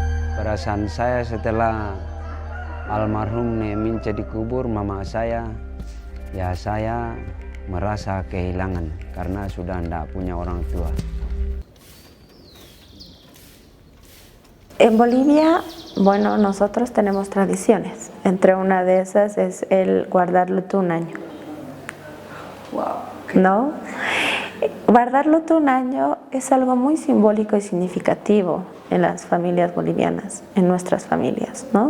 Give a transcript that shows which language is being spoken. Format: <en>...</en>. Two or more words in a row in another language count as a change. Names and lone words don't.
<id>Perasaan saya setelah almarhum Neminca dikubur, mama saya ya saya merasa kehilangan karena sudah tidak punya orang tua.</id> <es>En Bolivia, bueno, nosotros tenemos tradiciones. Entre una de esas es el guardar luto un año. ¿No? Guardar luto un año es algo muy simbólico y significativo en las familias bolivianas, en nuestras familias, ¿no?</es>